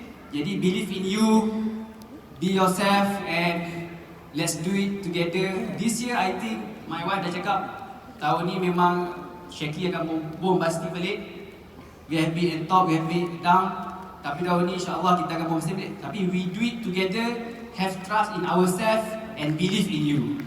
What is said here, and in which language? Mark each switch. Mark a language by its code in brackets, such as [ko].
[ms] Jadi [en] believe in you, be yourself and let's do it together. This year I think my wife [ms] dah cakap tahun ni memang Shaklee akan bombastic balik. [en] We have been at top, we have been down. [ms] Tapi tahun ni insya-Allah kita akan bombastic balik. Tapi [en] we do it together, have trust in ourselves and believe in you.